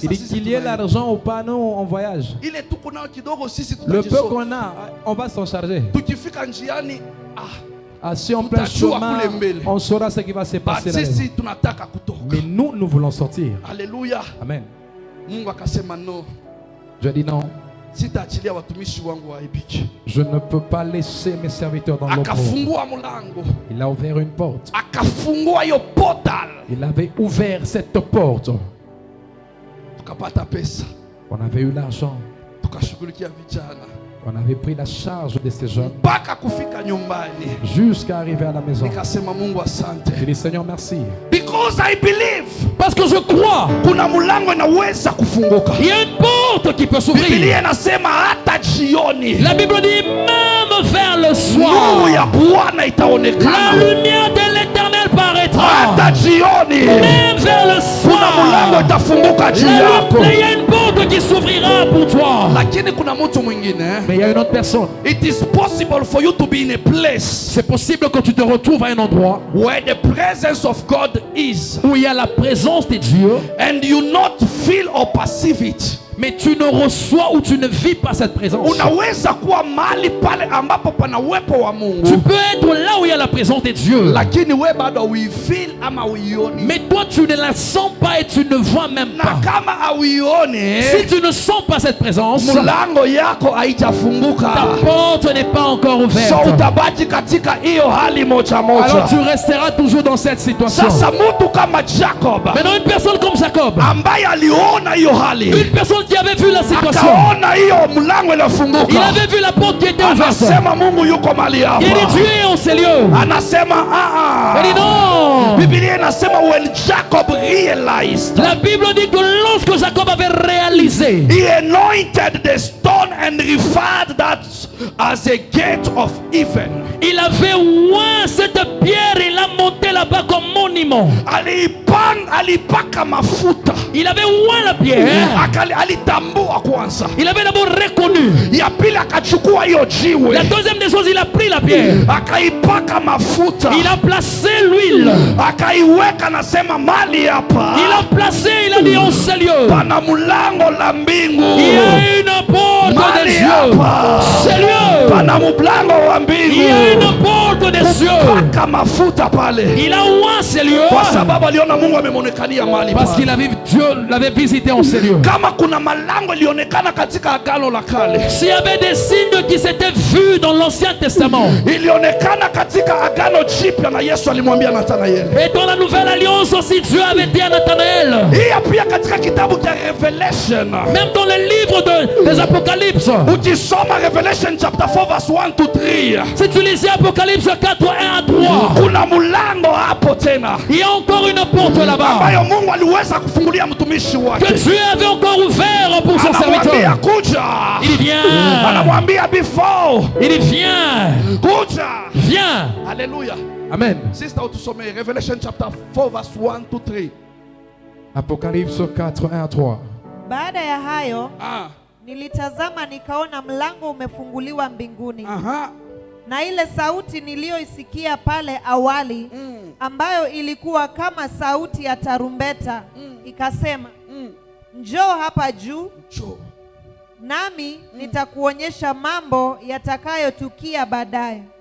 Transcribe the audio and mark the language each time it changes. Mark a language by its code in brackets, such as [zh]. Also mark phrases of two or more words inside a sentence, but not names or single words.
[fr] Il dit [sw] sisi [fr] qu'il y ait [sw] tunaenda. [fr] l'argent ou pas, nous, on voyage. [sw] Ile tuko nayo kidogo sisi [fr] Le peu [sw] tutajisoma. [fr] qu'on a, on va s'en charger. [sw] Tukifika njiani, [fr] Assis en plein [sw] Tutajua [fr] chemin, [sw] kule mbele. [fr] on saura ce qui va se passer là. [sw] sisi tunataka kutoka. [fr] Mais nous voulons sortir. [sw] Haleluya. [fr] Amen. [sw] Mungu akasema no, [fr] Je dis non, [sw] sitaachilia watumishi wangu waaibike. [fr] je ne peux pas laisser mes serviteurs dans l'opprobre. [sw] Akafungua mlango, [fr] Il a ouvert une porte. [sw] akafungua hiyo portal, [fr] Il avait ouvert cette porte. [sw] tukapata pesa, [fr] On avait eu l'argent. [sw] tukashughulikia vijana [fr] On avait pris la charge de ces jeunes [sw] mpaka kufika nyumbani. [fr] jusqu'à arriver à la maison. [sw] Nikasema Mungu asante, [fr] Je dis Seigneur merci. [en] because I believe [fr] Parce que je crois. [sw] kuna mlango inaweza kufunguka. [fr] Il y a une porte qui peut s'ouvrir. [sw] Biblia inasema hata jioni [fr] La Bible dit même vers le [sw] nuru [fr] soir, [sw] ya Bwana [fr] la [sw] itaonekana. [fr] lumière de l'Éternel paraîtra. [sw] Hata jioni [fr] Même vers le [sw] kuna mlango [fr] soir, [sw] itafunguka juu yako. [fr] il y a une porte qui s'ouvrira pour toi. [sw] Lakini kuna mtu mwingine, [fr] Mais il y a une autre personne. [en] it is possible for you to be in a place [fr] C'est possible que tu te retrouves à un endroit [en] where the presence of God is [fr] où il y a la présence de Dieu, [en] and you not feel or perceive it. [fr] mais tu ne reçois ou tu ne vis pas cette présence. [sw] Unaweza kuwa mahali pale ambapo pana uwepo wa [fr] Tu [sw] Mungu, [fr] peux être là où il y a la présence de Dieu, [sw] lakini we bado uifeel ama uioni. [fr] mais toi tu ne la sens pas et tu ne vois même [sw] Na [fr] pas. [sw] kama auioni, [fr] Si tu ne sens pas cette présence, [sw] mlango yako [fr] ta [sw] haijafunguka. [fr] porte n'est pas encore [sw] So [fr] ouverte. [sw] utabaki katika hiyo hali moja [fr] Alors tu [sw] moja. [fr] resteras toujours dans cette situation. [sw] Sasa mtu kama Jacob [fr] Maintenant une personne comme Jacob, [sw] ambaye aliona hiyo hali, [fr] une personne qui avait vu la situation, [sw] akaona hiyo mlango [fr] il [sw] inafunguka, [fr] avait vu la porte qui était ouverte. [sw] anasema Mungu yuko mahali [fr] Il dit [sw] hapa. [fr] Dieu est en ces lieux. [sw] Anasema [fr] Il dit non. [sw] Biblia inasema [en] when Jacob realized, [fr] La Bible dit que lorsque Jacob avait réalisé, [en] he anointed the stone and referred that as a gate of heaven. [fr] il avait oint cette pierre, il l'a monté là-bas comme monument. [sw] Alipaka mafuta, [fr] Il avait oint la pierre. [sw] alitambua kwanza. [fr] Il avait d'abord reconnu. [sw] Ya pili akachukua hiyo [fr] La [sw] jiwe, [fr] deuxième des choses, il a pris la pierre. [sw] akaipaka mafuta, [fr] Il a placé l'huile. [sw] akaiweka, nasema mali hapa [fr] Il a placé, il a dit en ce lieu, [sw] pana mlango la mbingu. [fr] il y a une porte des [sw] Mali [fr] cieux. [sw] hapa [fr] Ce lieu, [sw] pana mlango wa [fr] il y a [sw] mbingu. [fr] une porte des cieux. [sw] Paka mafuta pale, [fr] Il a oint ce lieu [sw] kwa sababu aliona Mungu amemonekania mali [fr] parce [sw] pale. [fr] qu'il avait, Dieu l'avait visité en ce lieu. [sw] Kama kuna malango ilionekana katika agano la kale, [fr] S'il y avait des signes qui s'étaient vus dans l'Ancien Testament [sw] ilionekana katika agano jipya, na Yesu alimwambia Nathanaeli. [fr] et dans la Nouvelle Alliance aussi, Dieu avait dit à Nathanaël, [sw] Hii pia katika kitabu cha Revelation, [fr] même dans le livre des Apocalypses, [sw] ukisoma [en] Revelation chapter 4 verse 1 to 3, [fr] si tu lisais Apocalypse 4, 1 à 3, [sw] kuna mlango hapo tena [fr] il y a encore une porte là-bas [sw] ambayo Mungu aliweza kufungulia mtumishi [fr] que [sw] wake. [fr] Dieu avait encore ouvert pour son [sw] Anamwambia [fr] serviteur. [sw] kuja, [fr] Il dit viens, [sw] anamwambia before [fr] il dit viens, [sw] kuja. [fr] viens. [sw] Haleluya. [fr] Amen. [sw] Sister, utusomee [en] Revelation chapter 4 verse 1 to 3. [fr] Apocalypse 4, 1 à 3. [sw] Baada ya hayo nilitazama nikaona mlango umefunguliwa mbinguni, [fr] Aha. [sw] na ile sauti niliyoisikia pale awali ambayo ilikuwa kama sauti ya tarumbeta ikasema, njoo hapa juu, nami nitakuonyesha mambo yatakayotukia baadaye.